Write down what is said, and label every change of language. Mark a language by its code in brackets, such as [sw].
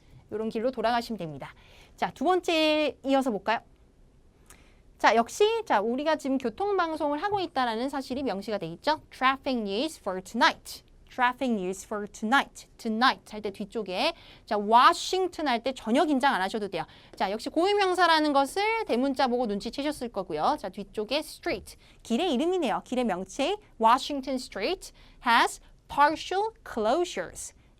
[ko] 이런 길로 돌아가시면 됩니다. 자, 두 번째 이어서 볼까요? 자, 역시 자, 우리가 지금 교통방송을 하고 있다는 사실이 명시가 돼 있죠. [en] Traffic news for tonight. [ko] tonight 할 때 뒤쪽에 자, Washington 할 때 전혀 긴장 안 하셔도 돼요. 자, 역시 고유명사라는 것을 대문자 보고 눈치채셨을 거고요. 자, 뒤쪽에 street. 길의 이름이네요. 길의 명칭. [en] Washington Street has partial closures.